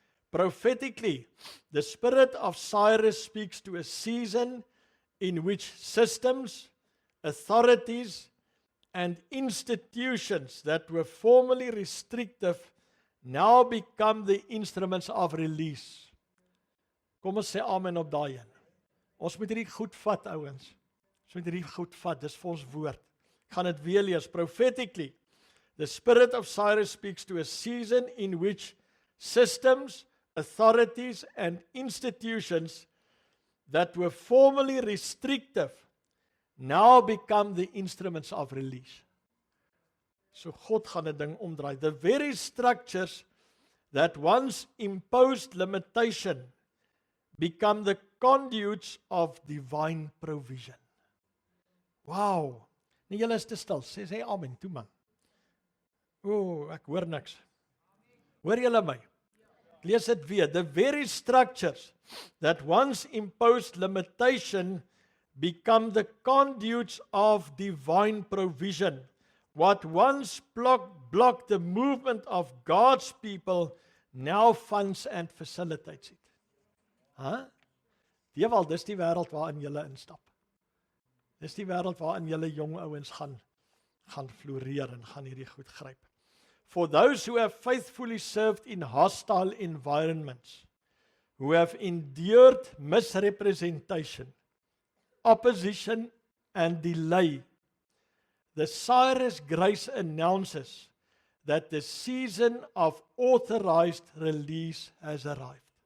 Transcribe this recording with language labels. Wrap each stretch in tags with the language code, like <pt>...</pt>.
<en>Prophetically, the spirit of Cyrus speaks to a season in which systems, authorities, and institutions that were formerly restrictive now become the instruments of release.</en> <af>Kom ons sê amen op daai een. Ons moet hierdie goed vat, ouens. Ons moet hierdie goed vat, dis vir ons woord. Ek gaan dit weer lees.</af> <en>Prophetically, the spirit of Cyrus speaks to a season in which systems, authorities, and institutions that were formerly restrictive now become the instruments of release.</en> <af>So God gaan 'n ding omdraai.</af> <en>The very structures that once imposed limitation become the conduits of divine provision.</en> <af>Wow. Nee, julle is te stil. Sê amen, toe man. Ek hoor niks. Hoor julle my? Lees dit weer.</af> <en>The very structures that once imposed limitation become the conduits of divine provision. What once blocked the movement of God's people now funds and facilitates it.</en> <af>Dewald, dis die wêreld waarin julle instap. Dis die wêreld waarin julle jong ouens gaan floreer en gaan hierdie goed gryp.</af> <en>For those who have faithfully served in hostile environments, who have endured misrepresentation, opposition and delay, the Cyrus Grace announces that the season of authorized release has arrived.</en>